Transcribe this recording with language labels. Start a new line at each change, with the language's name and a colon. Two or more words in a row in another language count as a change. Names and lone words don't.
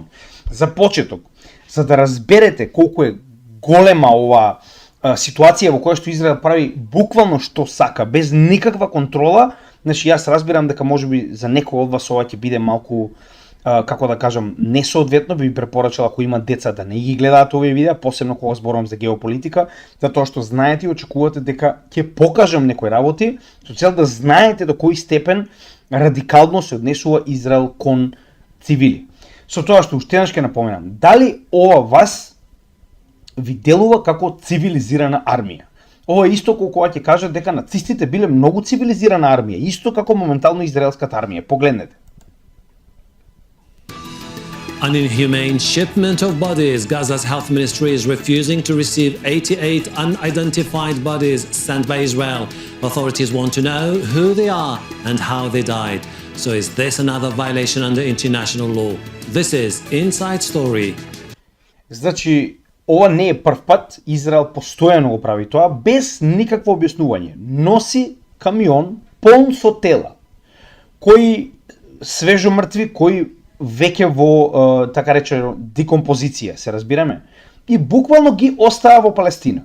Macedonian: За почеток, за да разберете колку е голема ова ситуација во која што Израел прави буквално што сака, без никаква контрола, значи јас разбирам дека можеби за некој од вас ова ќе биде малку, како да кажам, несоодветно, би препорачал ако има деца да не ги гледаат овие видеа, посебно кога зборувам за геополитика, затоа што знаете и очекувате дека ќе покажам некои работи, со цел да знаете до кој степен радикално се однесува Израел кон цивили. Со тоа што уште еднаш ќе напоменам, дали ова вас ви делува како цивилизирана армија? Ова е исто кога ќе кажат дека нацистите биле многу цивилизирана армија, исто како моментално израелската армија. Погледнете.
English: An inhumane shipment of bodies. Gaza's health ministry is refusing to receive 88 unidentified bodies sent by Israel. Authorities want to know who they are and how they died. So is this another violation under international law? This is Inside Story.
Macedonian: Значи, ова не е прв пат, Израел постојано го прави тоа, без никакво објаснување. Носи камион полн со тела, кои свежо мртви, кои веќе во, така речено, декомпозиција, се разбираме, и буквално ги оставя во Палестина.